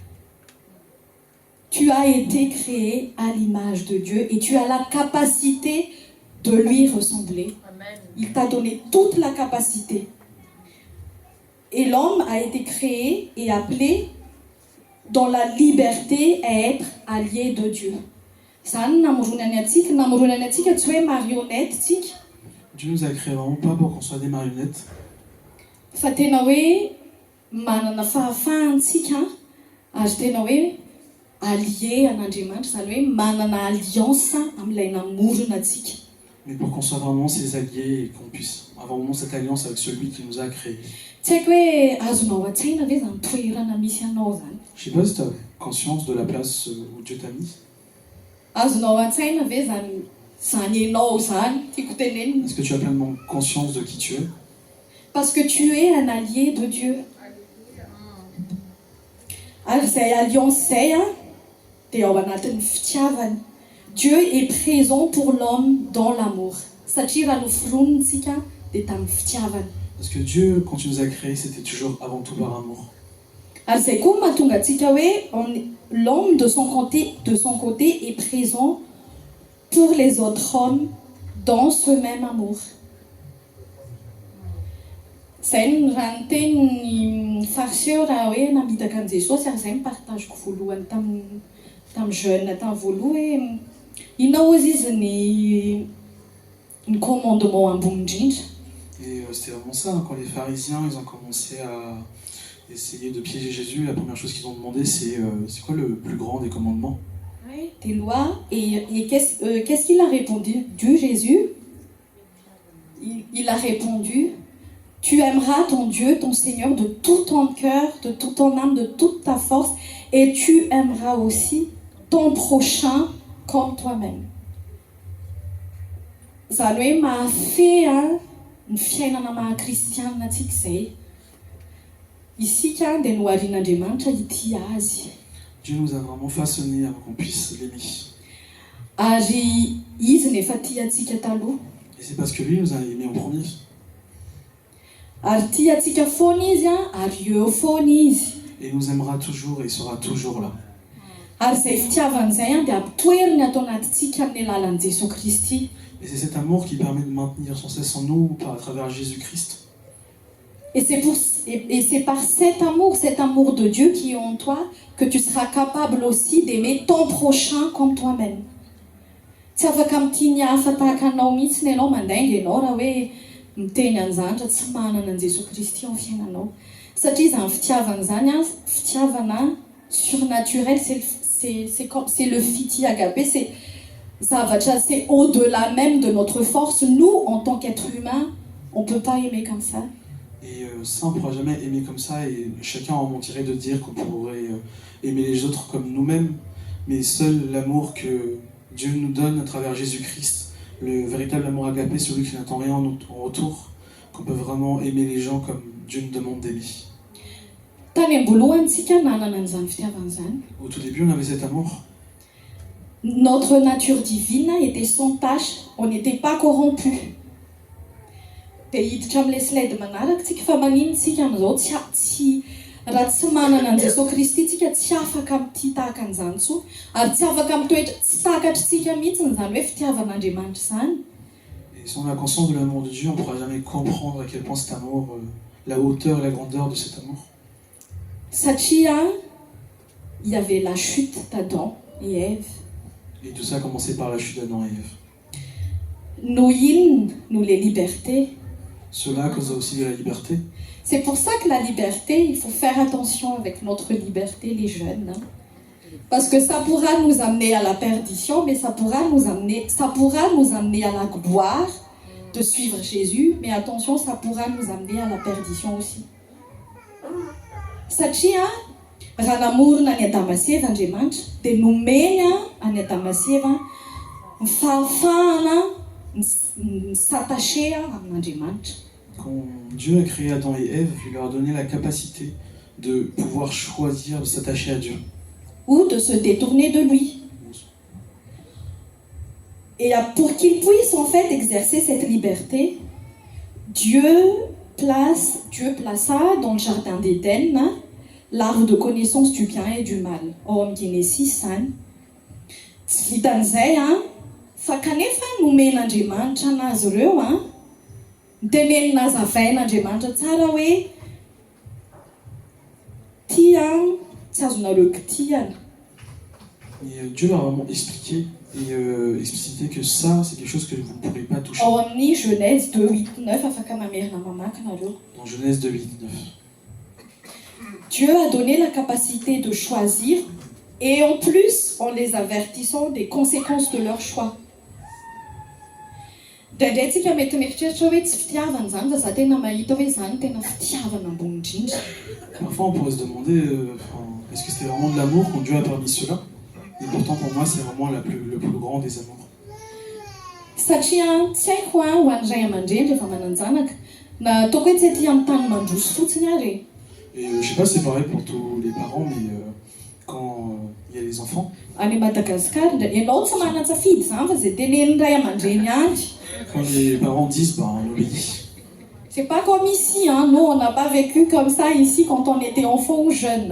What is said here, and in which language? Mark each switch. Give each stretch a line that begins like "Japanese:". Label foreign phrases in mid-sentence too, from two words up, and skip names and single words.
French: Tu as été créé à l'image de Dieu et tu as la capacité de lui ressembler. Amen. Il t'a donné toute la capacité. Et l'homme a été créé et appelé dans la liberté à être allié de Dieu.
Malagasy: Zany namoronany antsika tsy hoe marionnette tsika.
French: Dieu nous a créés vraiment pas pour qu'on soit des marionnettes,
Malagasy: Fa tena hoe manana fahafahantsika ary tena hoe allié an'Andriamanitra, zany hoe manana alliance amin'ilay namorona antsika.
French: mais pour qu'on soit vraiment ses alliés et qu'on puisse avoir vraiment cette alliance avec celui qui nous a créés.
Malagasy: Tsy haiko hoe azonao an-tsaina ve zany toerana misy anao zany?
French: Je sais pas si tu as conscience de la place où Dieu t'a mis.
Malagasy: Azonao an-tsaina ve zany ianao zany tiako tenenina?
French: Est-ce que tu as pleinement conscience de qui tu es? Parce que tu es un allié de Dieu.
Malagasy: Ary zay alliance zay dia ao anatin'ny fitiavany.
French: Dieu est présent pour l'homme dans l'amour.
Malagasy: Satria raha noforonitsika dia tamin'ny fitiavany.
French: Parce que Dieu, quand tu nous as créés, c'était toujours avant tout par amour.
Malagasy: Ary zay koa mahatonga antsika hoe
French: l'homme de son côté est présent pour les autres hommes dans ce même amour.
Malagasy: Zay ny raha ny teny fariseo raha hoe namitaka an' Jesosy ary zay mipartageko voalohany tamin'ny jeune tamin'ny voaloha hoe inona ozy izy ny commandement ambony indrindra.
French: Et c'était vraiment ça, hein, quand les pharisiens ils ont commencé à essayer de piéger Jésus, la première chose qu'ils ont demandé c'est quoi le plus grand des commandements? Des lois. Et qu'est-ce qu'il a répondu? Dieu Jésus, il a répondu: tu aimeras ton Dieu, ton Seigneur, de tout ton cœur, de toute ton âme, de toute ta force, et tu aimeras aussi ton prochain comme toi-même.
Malagasy: Zany hoe mahafehy ny fiainana maha-kristianina antsika zay. Isika dia noharian'Andriamanitra ity azy.
French: Dieu nous a vraiment façonnés avant qu'on puisse l'aimer.
Malagasy: Ary izy nefa tia antsika taloha.
French: Et c'est parce que lui nous a aimés en premier.
Malagasy: Ary tia antsika foana izy ary eo foana izy.
French: Et il nous aimera toujours et il sera toujours là.
Malagasy: Ary zay fitiavany zay dia ampotoeriny atao anatintsika amin'ny alalan'i Jesosy Kristy.
French: Et c'est cet amour qui permet de maintenir sans cesse en nous à travers Jésus-Christ. Et c'est par cet amour de Dieu qui est en toi, que tu seras capable aussi d'aimer ton prochain comme toi-même.
Malagasy: Tsy afaka mitiny hafa tahaka anao mihitsy ianao mandainga ianao raha hoe miteny an'izany raha tsy manana an'i Jesosy Kristy ao fiainanao. Satria zany fitiavana zany fitiavana
French: surnaturel, c'est le fiti agapé, c'est au-delà même de notre force. Nous, en tant qu'être humain, on ne peut pas aimer comme ça. Et ça, on ne pourra jamais aimer comme ça, et chacun en mentirait de dire qu'on pourrait aimer les autres comme nous-mêmes, mais seul l'amour que Dieu nous donne à travers Jésus-Christ, le véritable amour agapé, celui qui n'attend rien en retour, qu'on peut vraiment aimer les gens comme Dieu nous demande d'aimer. Au tout début, on avait cet amour. Notre nature divine était sans tache, on n'était pas corrompu.
Malagasy: Dia hiditra amin'ilay slide manaraka tsika fa manino tsika amin'izao tsy raha tsy manana an' Jesosy Kristy tsika tsy afaka amin'ity tahaka an'izany intsony ary tsy afaka mitoetra tsy takatritsika mihitsy zany hoe fitiavan'Andriamanitra zany.
French: Et sans la conscience de l'amour de Dieu, on ne pourra jamais comprendre à quel point cet amour la hauteur et la grandeur de cet amour. Satria, il y avait la chute d'Adam et Ève. Et tout ça a commencé par la chute d'Adam et Ève. Nos hymnes, nous les libertés. Cela causa aussi de la liberté. C'est pour ça que la liberté, il faut faire attention avec notre liberté, les jeunes. Hein. Parce que ça pourra nous amener à la perdition, mais ça pourra nous amener à la gloire de suivre Jésus. Mais attention, ça pourra nous amener à la perdition aussi.
Malagasy: Satria, raha namorona ny Adama sy Eva Andriamanitra, dia nomeny any Adama sy Eva ny fahafahana ny s'attacher amin'Andriamanitra.
French: Quand Dieu a créé Adam et Ève, il leur a donné la capacité de pouvoir choisir de s'attacher à Dieu. Ou de se détourner de lui. Et pour qu'ils puissent en fait exercer cette liberté, Dieu plaça dans le jardin d'Éden l'arbre de connaissance du bien et du mal.
Malagasy: Ao amin'ny Genesis zany. Tsy vitan'izay fa kanefa nomen'Andriamanitra anazy ireo nitenenina azavain'Andriamanitra tsara hoe ty tsy azonareo kitihana.
French: Et Dieu leur a vraiment expliqué et explicité que ça, c'est quelque chose que vous ne pourrez pas toucher.
Malagasy: Ao amin'ny Genèse 2:8-9 afaka mamerina mamaky nareo.
French: Dans Genèse 2:8-9. Dieu a donné la capacité de choisir et en plus en les avertissant des conséquences de leur choix.
Malagasy: Draindraintsika mety mieritreritra hoe tsy fitiavana zany fa za tena mahita hoe zany tena fitiavana ambony indrindra.
French: Parfois on pourrait se demander est-ce que c'était vraiment de l'amour quand Dieu a permis cela? Et pourtant pour moi c'est vraiment le plus grand des amours.
Malagasy: Satria tsy haiko ho an'ny ray aman-dreny rehefa mananjanaka na ataoko hoe tsy aty amin'ny tany mandroso fotsiny ary.
French: Et je sais pas si c'est pareil pour tous les parents, mais quand il y a les enfants.
Malagasy: Any Madagasikara ianao tsy manan-tsafidy zany fa zay tenenin'ny ray aman-dreny ihany.
French: Quand les parents disent on obéit. C'est pas comme ici, nous on n'a pas vécu comme ça ici quand on était enfant ou jeune.